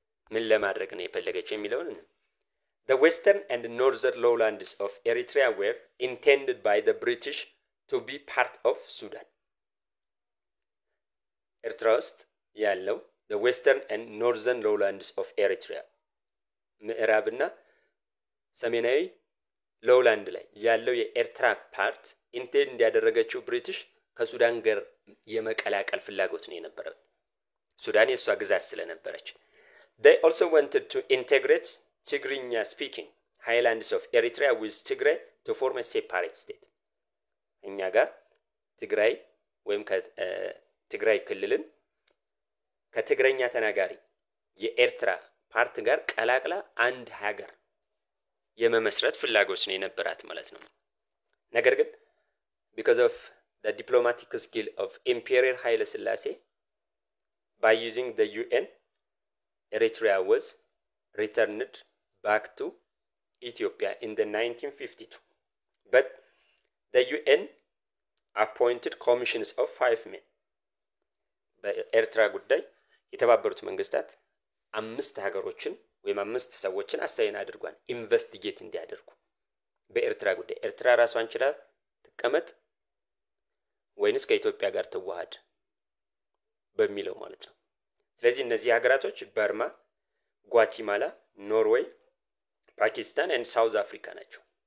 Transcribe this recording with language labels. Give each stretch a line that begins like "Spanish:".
Amharic: ምን ለማድረግ ነው የፈለገችው የሚለውን
English: The western and northern lowlands of Eritrea were intended by the British to be part of Sudan.
Amharic: ኤርትራ ውስጥ ያለው
English: the western and northern lowlands of Eritrea
Amharic: ምዕራብና ሰሜናዊ ሎውላንድ ላይ ያለው የኤርትራ ፓርት ኢንቴንድ ያደረገችው ብሪቲሽ ከሱዳን ጋር የመቀላቀል ፍላጎት ነው የነበረው። ሱዳን የሷ ግዛት ስለነበረች።
English: They also wanted to integrate Tigrinya speaking highlands of Eritrea with Tigray to form a separate state.
Amharic: እኛ ጋር ትግራይ ወይም ከትግራይ ክልልን ከትግረኛ ተናጋሪ የኤርትራ ፓርት ጋር ቀላቅላ አንድ ሀገር የመመስረት ፍላጎት ነው የነበራት ማለት ነው። ነገር ግን
English: because of the diplomatic skill of Imperial Haile Selassie, by using the UN, Eritrea was returned back to Ethiopia in the 1952. But the UN appointed commissions of 5 men.
Amharic: በኤርትራ ጉዳይ የተባበሩት መንግስታት 5 ሀገሮችን ወይም 5 ሰዎችን አሳይን አድርጓል ኢንቨስቲጌት እንዲያደርጉ በኤርትራ ጉዳይ። ኤርትራ ራሷን ችላ ተቀመጥ ወይንስ ከኢትዮጵያ ጋር ተዋሃድ በሚለው ማለት ነው። ስለዚህ እነዚህ ሀገራቶች በርማ፣ ጓቲማላ፣ ኖርዌይ፣ ፓኪስታን and ሳውዝ አፍሪካ ናቸው።